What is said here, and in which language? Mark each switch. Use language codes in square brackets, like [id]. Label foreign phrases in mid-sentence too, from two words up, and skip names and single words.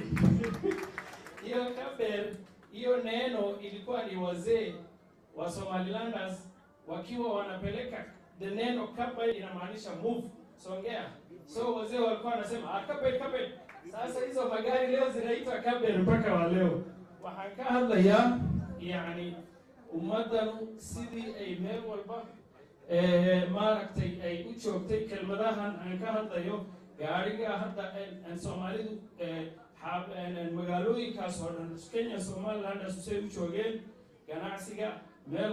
[sw] Hiyo Kaber, hiyo neno ilikuwa ni wazee wa Somalilanders wakiwa wanapeleka, the neno Kaber inamaanisha move, songea. So wazee walikuwa wanasema Kaber. Sasa hizo magari leo zinaitwa Kaber mpaka wa leo. [so] Waxaan ka hadlayaa yani ummadanu sidii ay meel walba maaragtay ay u joogtay kelmadahan aan ka hadlayo gaariga hadda Soomaalidu magaalooyinkaas oo dhan Kenya Somaliland ay u joogeen ganacsiga meel